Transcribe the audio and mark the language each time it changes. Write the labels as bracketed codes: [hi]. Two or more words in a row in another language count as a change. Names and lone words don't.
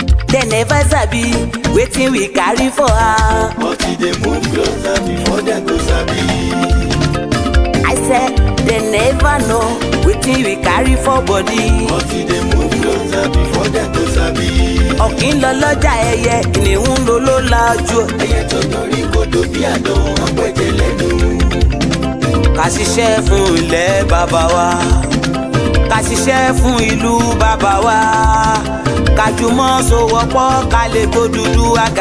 [pcm] They never sabi wetin we carry for her. But they move closer before they go sabi. I said they never know wetin we carry for body. But they move closer before they go sabi. [yo] Ọ̀kín lọ lọ́jà ẹyẹ, kìnìún ló ló lajú. Ẹyẹ tó torí kodò bí àdán ọ̀pẹ̀jẹ̀ lẹ́nu. Ká ṣiṣẹ́ fún ilẹ̀ bàbá wa, ká ṣiṣẹ́ fún ìlú bàbá wa, ká jùmọ̀ sowọ́pọ̀ ká lè tó dúdú àga.